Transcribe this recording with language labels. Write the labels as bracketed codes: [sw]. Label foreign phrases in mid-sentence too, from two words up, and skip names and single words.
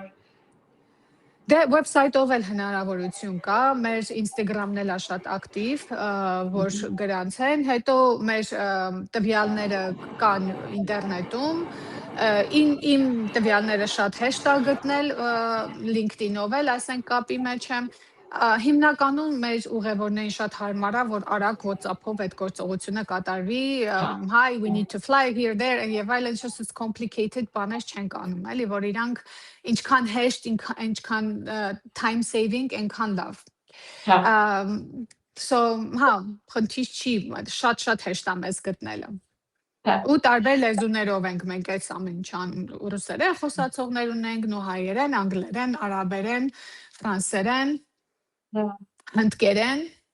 [hy] Դե website-ով էլ հնարավորություն կա, մեր Instagram-ն էլ է շատ ակտիվ, որ գրանցեն, հետո մեր տվյալները կան ինտերնետում, իմ տվյալները շատ հեշտ է գտնել LinkedIn-ով էլ, այսենք կապի մեջ եմ, հիմնականում մեր ուղևորներին շատ հարմար է, որ արագ WhatsApp-ով այդ գործողությունը կատարվի, [en] hi, we need to fly here, there, [hy] եւ այլն, [en] it's complicated [hy] բաներ չեն անում, էլի, որ իրանք ինչքան հեշտ, ինչքան [en] time saving, [hy] այնքան լավ։ So, խնդիր չի, շատ հեշտ է մեզ գտնելը։ Ու տարբեր լեզուներով ենք մենք այս ամեն ինչ անում, ռուսերեն խոսացողներ ունենք, նո հայերեն, անգլերեն, արաբերեն, ֆրանսերեն, հնդկերեն։